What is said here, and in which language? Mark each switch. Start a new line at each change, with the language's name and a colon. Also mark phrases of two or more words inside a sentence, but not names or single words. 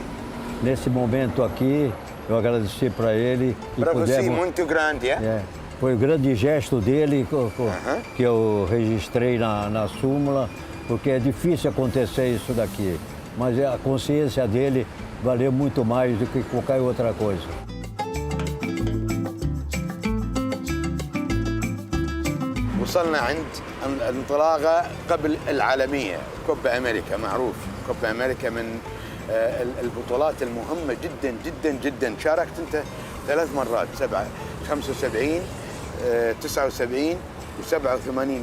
Portuguese: Nesse momento aqui, eu agradeci para ele. Para você muito grande, é? Foi um grande gesto dele que eu registrei na súmula, porque é difícil acontecer isso daqui. Mas a consciência dele valeu muito mais do que qualquer outra coisa.
Arabic: وصلنا عند الانطلاقة قبل العالمية، كوبا أمريكا. معروف كوبا أمريكا من البطولات المهمة جدا جدا جدا. شاركت أنت 3 مرات، 75 79 و87.